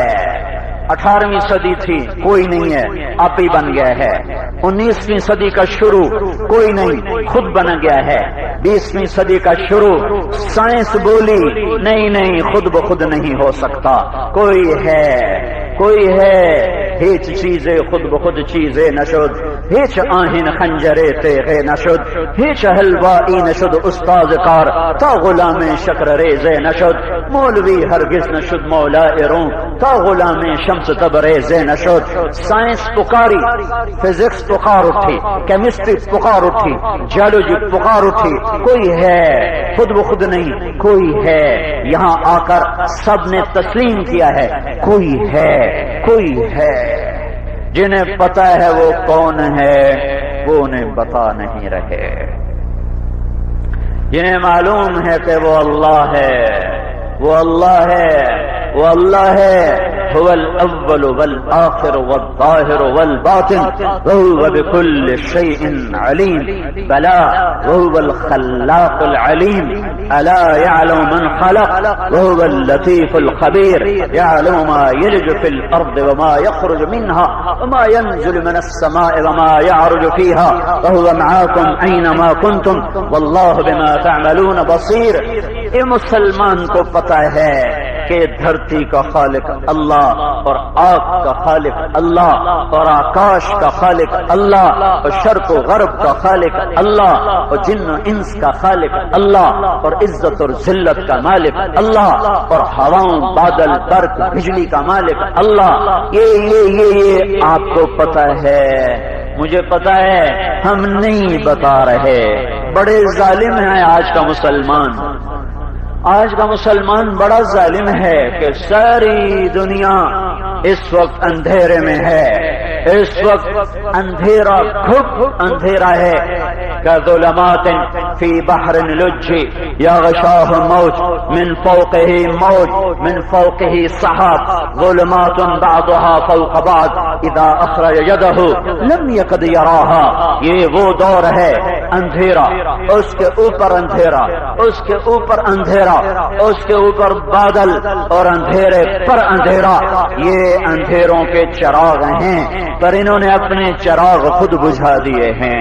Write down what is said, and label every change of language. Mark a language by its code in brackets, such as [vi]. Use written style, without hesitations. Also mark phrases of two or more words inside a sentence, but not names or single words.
[ur] 18ویں صدی تھی، کوئی نہیں ہے، آپ ہی بن گیا ہے۔ 19ویں صدی کا شروع، کوئی نہیں، خود بن گیا ہے۔ 20ویں صدی کا شروع، سائنس بولی نہیں خود بخود نہیں ہو سکتا، کوئی ہے، کوئی ہے۔ [fa] هیچ چیز خود بخود چیز نشد، هیچ آهن خنجر تیغ نشد، هیچ حلوائی نشد استاد کار تا غلام شکر ریز نشد، مولوی هرگز نشد مولا روم تا غلام شمس تبریز نشد۔ [ur] سائنس پکاری، فزکس پکار اٹھی، کیمسٹری پکار اٹھی، جیولوجی پکار اٹھی، کوئی ہے، خود بخود نہیں، کوئی ہے۔ یہاں آ کر سب نے تسلیم کیا ہے، کوئی ہے، کوئی ہے۔ جنہیں پتا ہے وہ کون ہے وہ انہیں بتا نہیں رہے، جنہیں معلوم ہے کہ وہ اللہ ہے، وہ اللہ ہے، وہ اللہ ہے۔ [ar] هو الأول والآخر والظاهر والباطن وهو بكل شيء عليم، بلى وهو الخلاق العليم، ألا يعلم من خلق وهو اللطيف الخبير، يعلم ما يلج في الأرض وما يخرج منها وما ينزل من السماء وما يعرج فيها وهو معاكم أينما كنتم والله بما تعملون بصير۔ [ur] یہ مسلمان کو پتہ ہے کہ دھرتی کا خالق اللہ اور آگ کا خالق اللہ اور آکاش کا خالق اللہ اور شرق و غرب کا خالق اللہ اور جن و انس کا خالق اللہ اور عزت اور ذلت کا مالک اللہ اور ہواؤں بادل برق بجلی کا مالک اللہ. یہ آپ کو پتہ ہے، مجھے پتا ہے، ہم نہیں بتا رہے. بڑے ظالم ہیں آج کا مسلمان. آج کا مسلمان بڑا ظالم ہے کہ ساری دنیا اس وقت اندھیرے میں ہے. اس وقت اندھیرا خوب اندھیرا ہے. [ar] كظلمات في بحر لج يغشاه موج من فوقه موج من فوقه سحاب ظلمات بعضها فوق بعض اذا اخرج يده لم يكد يراها. [ur] یہ وہ دور ہے اندھیرا، اس کے اوپر اندھیرا، اس کے اوپر اندھیرا، اس کے اوپر بادل اور اندھیرے پر اندھیرا. یہ اندھیروں کے چراغ ہیں پر انہوں نے اپنے چراغ خود بجھا دیے ہیں.